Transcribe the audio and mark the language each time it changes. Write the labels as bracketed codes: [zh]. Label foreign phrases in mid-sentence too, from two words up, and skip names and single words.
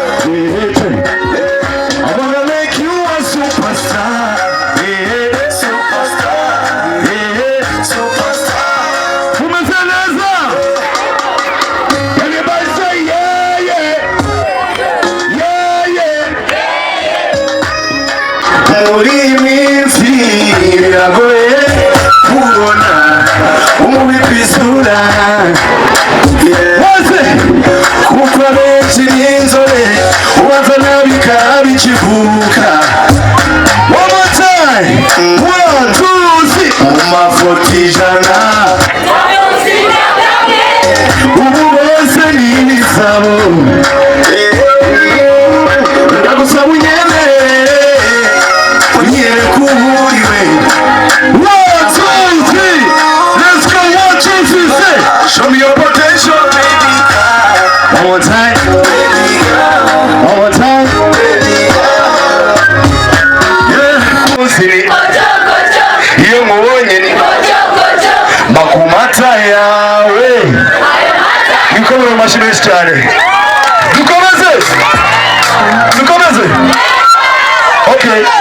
[en] Yeah, I wanna make you a superstar. Yeah, superstar. Yeah, superstar. One more time, Everybody say, yeah, yeah. Yeah, yeah. [rw] Muri iyi minsi biragoye kubona umubi ku isura. Maze kuko abenshi ni inzobe, ubanza nabi ikaba ikivuka. [en] One more time. One, two, three. [rw] Mu mafoto ijana. Ubu bose ni ibisabo. Ndagusaba unyemere, unyereke uwo uri we. [en] One, two, three. Let's go. One, two, three. Say, show me your potential, baby. One more time. One more time. Yeah. [rw] Iyo nkubonye ni mba ku mata yawe. Dukomere amashyi menshi cyane. Dukomeze. Dukomeze. Okay.